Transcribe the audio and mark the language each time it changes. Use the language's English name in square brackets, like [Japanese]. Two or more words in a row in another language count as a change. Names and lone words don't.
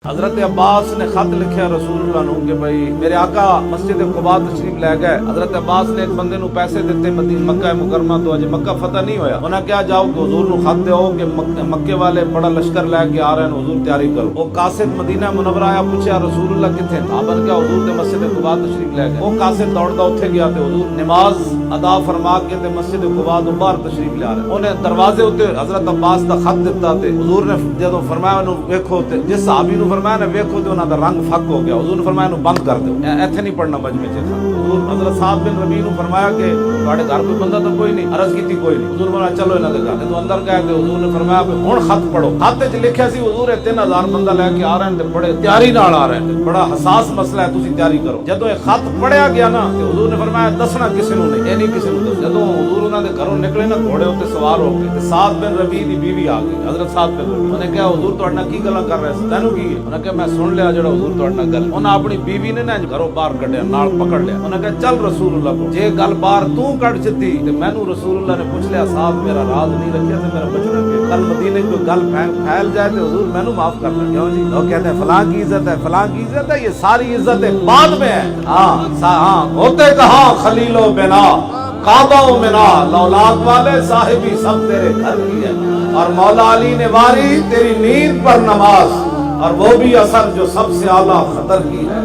[Punjabi] حضرت عباس نے خط لکھیا رسول اللہ نو کہ بھائی میرے آقا مسجد قباء تشریف لے گئے. حضرت عباس نے ایک بندے نو پیسے دیتے مدینہ مکہ مکرمہ تو اجے مکہ فتح نہیں ہویا. انہاں کیا جاؤ کہ حضور نو خط دیو کہ مکے والے بڑا لشکر لے کے آ رہے ہیں, حضور تیاری کرو. وہ قاصد مدینہ منورہ آیا, پوچھا رسول اللہ کتنے تھا؟ آپ نے کیا حضور تے مسجد قباء تشریف لے گئے. وہ قاصد دوڑدا اوتھے گیا تے حضور نماز ادا فرما کے تے مسجد قباء تو باہر تشریف لے آ رہے. انہیں دروازے اوتے حضرت عباس دا خط دتا تے حضور نے جدوں فرمایا انہوں ویکھو تے جس صحابی نو فرمایا نا ویکھو تے انہاں دا رنگ پھک ہو گیا. حضور نے فرمایا انہوں بند کر دو, ایتھے نہیں پڑھنا مجمع چ. حضور حضرت سعد بن ربیع نو فرمایا کہ تواڈے گھر کوئی بندہ تو کوئی نہیں, عرض کیتی کوئی نہیں. حضور فرمایا چلو انہاں دے گھر تو اندر گئے تے حضور نے فرمایا کہ ہن خط پڑھو. خط وچ لکھیا سی حضور 3000 بندہ لے کے آ رہے ہیں تے بڑے تیاری نال آ رہے ہیں, بڑا حساس مسئلہ ہے, تسی تیاری کرو. جدوں یہ خط پڑھیا گیا نا تے حضور نے فرمایا دسنا کسی نو نہیں, اے نہیں کسی نو. جدوں حضور انہاں دے گھروں نکلے نا گھوڑے اوتے سوار ہو کے تے سعد بن ربیع دی بیوی آ گئی. حضرت سعد بن ربیع انہوں نے کہا حضور تواڈے نال کی گلاں کر رہے سی, تینوں کی ہے؟ انہوں نے کہا میں سن لیا جڑا حضور تواڈے نال گل. انہاں اپنی بیوی نے نا گھروں باہر کڈیا, نال پکڑ لیا. انہوں نے کہا چل رسول اللہ کو, جے گل باہر تو کڈ چتی تے مینوں رسول اللہ نے پوچھ لیا صاحب میرا راز نہیں رکھیا تے میرا بچنا کہ کل مدینے کوئی گل پھیل جائے تے حضور مینوں معاف کر دیں. کیوں جی؟ [Urdu] لوگ کہتے ہیں فلاں کی عزت ہے, فلاں کی عزت ہے, یہ ساری عزتیں بعد میں ہے. ہاں ہوتے کہاں خلیل و بنا کعبہ و منا, لولاک والے صاحبی سب تیرے گھر کی ہے. اور مولا علی نے واری تیری نیند پر نماز, اور وہ بھی اثر جو سب سے اعلیٰ خطر کی ہے.